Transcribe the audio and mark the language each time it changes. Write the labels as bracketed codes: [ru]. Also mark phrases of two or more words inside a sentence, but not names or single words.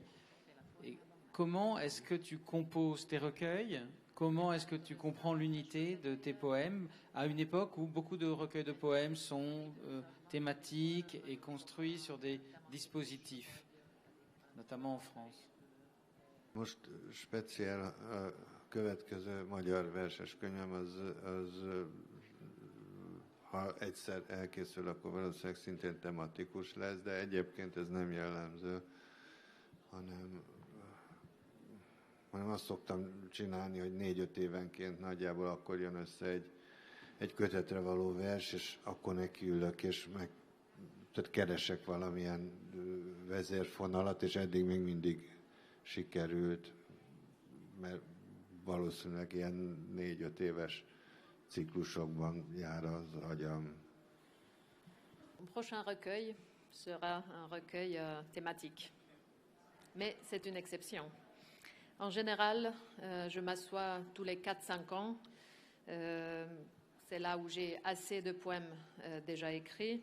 [fr] Et comment est-ce que tu composes tes recueils ? Comment est-ce que tu comprends l'unité de tes poèmes à une époque où beaucoup de recueils de poèmes sont thématiques et construits sur des dispositifs, notamment en France? [hu] Most speciál a következő magyar verses könyvem, az ha egyszer elkészül, akkor valószínűleg szintén tematikus lesz, de egyébként ez nem jellemző, hanem azt szoktam csinálni, hogy 4-5 évenként nagyjából akkor jön össze egy kötetre való vers, és akkor nekiülök, és tehát keresek valamilyen vezérfonalat, és eddig még mindig sikerült, mert valószínűleg ilyen 4-5 éves ciklusokban jár az agyam. [fr] Mon prochain recueil sera un recueil thématique, mais c'est une exception. En général, je m'assois tous les 4-5 ans. C'est là où j'ai assez de poèmes déjà écrits.